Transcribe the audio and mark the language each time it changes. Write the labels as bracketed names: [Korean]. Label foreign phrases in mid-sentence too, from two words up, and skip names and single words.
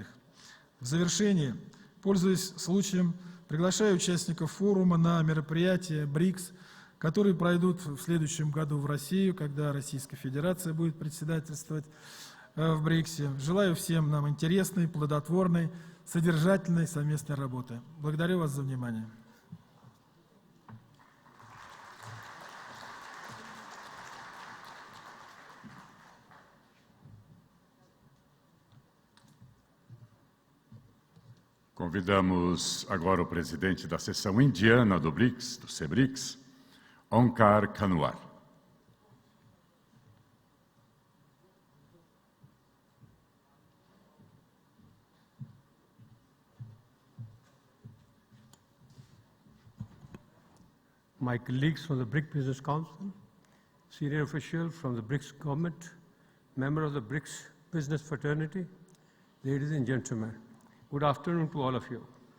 [Russian] В завершение, пользуясь случаем, приглашаю участников форума на мероприятия БРИКС, которые пройдут в следующем году в Россию, когда Российская Федерация будет председательствовать в БРИКСе. Желаю всем нам интересной, плодотворной, содержательной совместной работы. Благодарю вас за внимание. [Portuguese] Convidamos agora o presidente da seção indiana do BRICS, do Cebrics, Onkar Kanwar. [English] My colleagues from the BRICS Business Council, senior officials from the BRICS government, members of the BRICS business fraternity, ladies and gentlemen, good afternoon to all of you.